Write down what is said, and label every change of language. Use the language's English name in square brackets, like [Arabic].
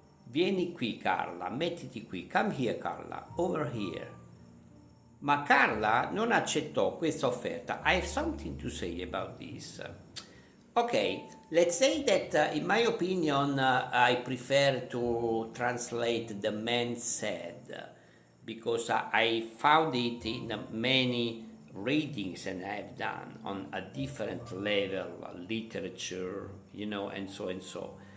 [Italian] Vieni qui, Carla, mettiti qui. [English] Come here, Carla, over here. [Italian] Ma Carla non accettò questa offerta. [English] I have something to say about this. Okay, let's say that in my opinion I prefer to translate the man said, because I found it in many readings and I have done on a different level, literature, and so and so.